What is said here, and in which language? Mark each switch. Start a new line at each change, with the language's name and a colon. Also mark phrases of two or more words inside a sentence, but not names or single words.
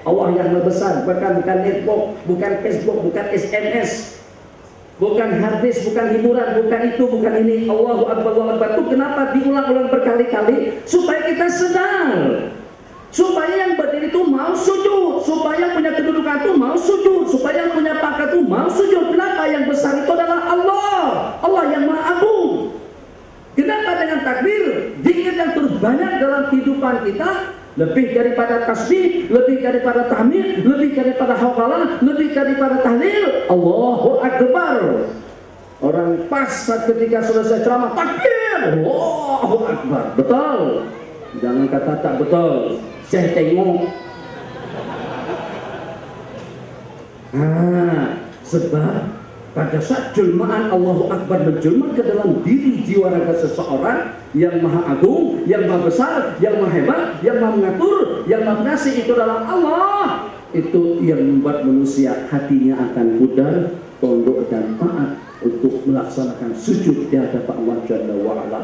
Malay: Allah yang lebih besar, bukan netbook, bukan Facebook, bukan SMS, bukan harddisk, bukan hiburan, bukan itu, bukan ini.
Arabic: الله أكبر، الله أكبر.
Malay: Itu kenapa diulang-ulang berkali-kali? Supaya kita sedar, supaya yang berdiri itu mau sujud, supaya yang punya kedudukan itu mau sujud, supaya yang punya pangkat itu mau sujud. Kenapa? Yang besar itu adalah Allah, Allah yang Maha Agung. Kenapa dengan takbir, zikir yang terbanyak dalam kehidupan kita, lebih daripada tasbih, lebih daripada tahmid, lebih daripada hauqalah, lebih daripada tahlil,
Arabic: الله أكبر.
Malay: Orang pas ketika selesai ceramah, takbir,
Arabic: الله أكبر.
Malay: Betul? Jangan kata tak betul, saya tengok. Sebab pada saat jelmaan
Arabic: الله أكبر
Malay: menjelma ke dalam diri jiwa raga seseorang yang maha agung, yang maha besar, yang maha hebat, yang maha mengatur, yang maha mengasih, itu adalah Allah. Itu yang membuat manusia hatinya akan pudar, tunduk dan taat untuk melaksanakan sujud di hadapan Allah
Arabic: جل وعلا.